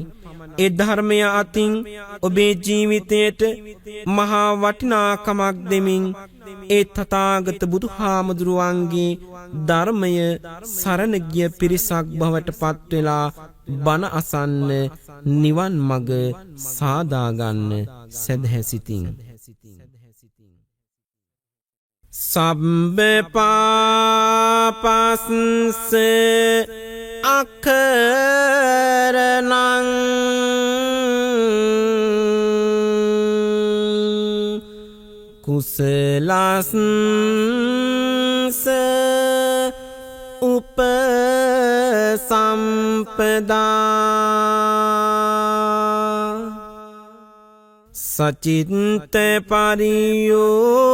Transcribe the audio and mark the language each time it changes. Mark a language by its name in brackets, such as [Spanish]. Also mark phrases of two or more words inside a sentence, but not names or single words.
[Sinhala] ඒ ධර්මය අතින් ඔබේ ජීවිතයට මහා වටිනාකමක් දෙමින් ඒ තථාගත බුදුහාමුදුරුවන්ගේ ධර්මය සරණ ගිය පිරිසක් බවට පත් වෙලා බණ අසන්න නිවන් මඟ සාදා ගන්න සදහැසිතින් [Pali] සබ්බ පාපස්ස අකරණං කුසලස්ස උපසම්පදා සචිත්ත පරියෝ